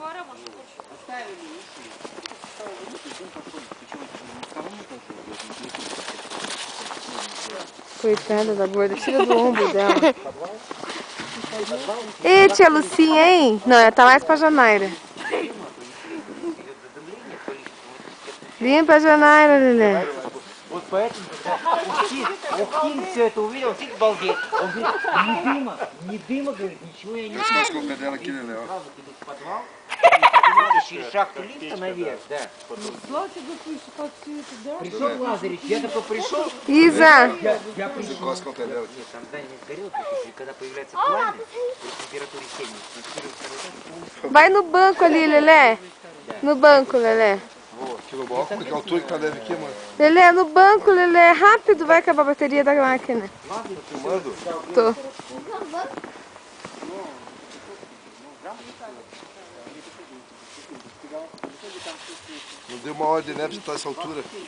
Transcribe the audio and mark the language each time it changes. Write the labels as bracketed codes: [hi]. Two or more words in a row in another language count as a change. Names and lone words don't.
[pt] Coitada da gorda, tira do ombro dela. Ei, tia Lucinha, hein? Não, ela tá mais pra Janaíra. Limpa a Janaíra, Lelé. [ru] Вот поэтому, Ухин все это увидел, сидит балдеть. Он говорит, ни дыма, говорит, ничего я не вижу. Сразу иду в подвал, и через шахту лифта наверх, да. Пришел Лазаревич, я только пришел. Isa! Я пришел. Нет, там здание не сгорело, и когда появляется пламя, при температуре 70, [pt] Vai no banco ali, Lelé. No banco, Lelé. Aqui no balcão, que altura que tá deve aqui, mano? Lelé, no banco, Lelé. Rápido, vai acabar a bateria da máquina. Tá filmando? Tô. Não deu uma ordem, né, pra você estar nessa altura.